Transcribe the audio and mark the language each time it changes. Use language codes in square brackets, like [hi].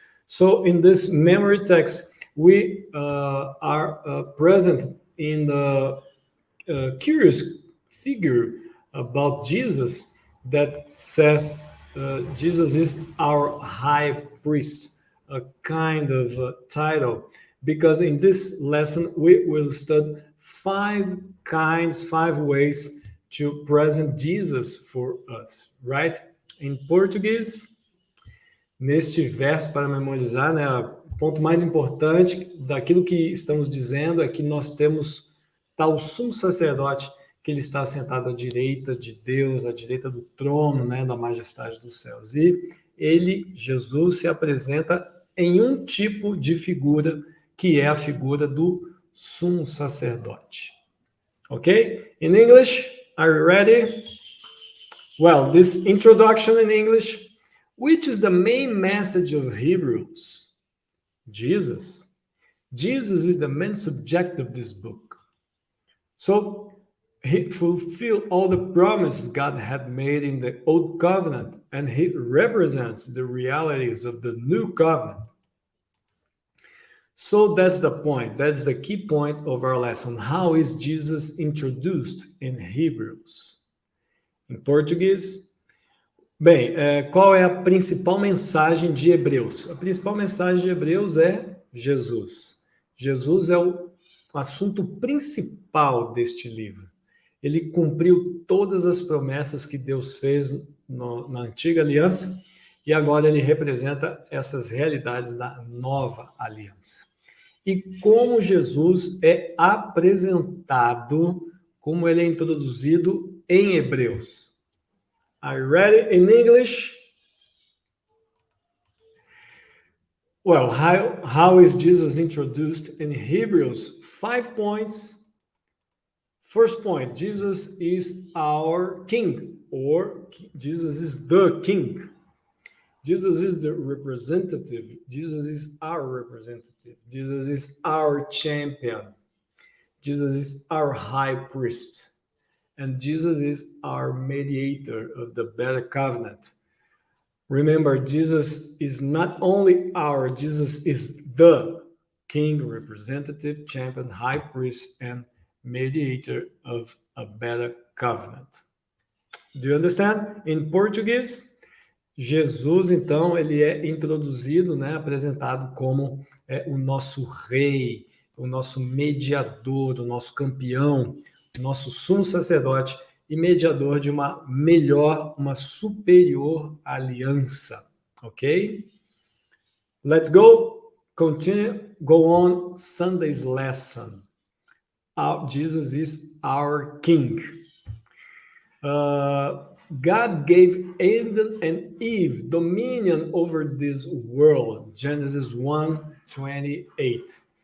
[en] So in this memory text, we are present in the curious figure about Jesus that says Jesus is our high priest, a kind of title, because in this lesson we will study 5 ways to present Jesus for us, right? [pt] Em português, neste verso para memorizar, né, o ponto mais importante daquilo que estamos dizendo é que nós temos tal sumo sacerdote que ele está sentado à direita de Deus, à direita do trono, né, da majestade dos céus. E ele, Jesus, se apresenta em um tipo de figura que é a figura do sumo sacerdote. [en] Okay? In English, are you ready? Well, this introduction in English, which is the main message of Hebrews? Jesus. Jesus is the main subject of this book. So he fulfilled all the promises God had made in the Old Covenant, and he represents the realities of the New Covenant. So that's the point. That's the key point of our lesson. How is Jesus introduced in Hebrews? [pt] Em português. Bem, qual é a principal mensagem de Hebreus? A principal mensagem de Hebreus é Jesus. Jesus é o assunto principal deste livro. Ele cumpriu todas as promessas que Deus fez na antiga aliança e agora ele representa essas realidades da nova aliança. E como Jesus é apresentado, como ele é introduzido em Hebreus. [en] Are you ready in English? Well, how is Jesus introduced in Hebrews? 5 points. First point, Jesus is our King, or Jesus is the King. Jesus is the representative. Jesus is our representative. Jesus is our champion. Jesus is our high priest. And Jesus is our mediator of the better covenant. Remember, Jesus is not only our, Jesus is the king, representative, champion, high priest, and mediator of a better covenant. Do you understand? In Portuguese, [pt] Jesus, então, ele é introduzido, né, apresentado como o nosso rei, o nosso mediador, o nosso campeão, o nosso sumo sacerdote e mediador de uma melhor, uma superior aliança, ok? [en] Let's go, continue, go on Sunday's lesson. Jesus is our king. God gave Adam and Eve dominion over this world, Genesis 1:28.